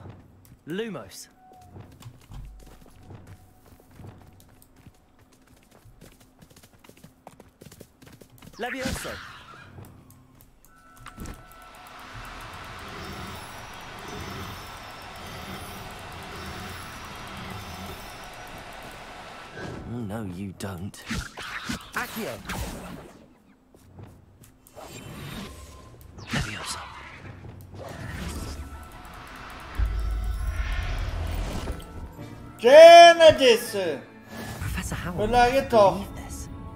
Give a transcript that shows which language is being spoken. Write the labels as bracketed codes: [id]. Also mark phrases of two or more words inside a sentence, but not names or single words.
[la] Lumos. Levioso. [en] No, you don't. [la] Accio. Levioso. [sv] Tjena Jesse! Professor Hur är Howard. läget då? [en] Believe this.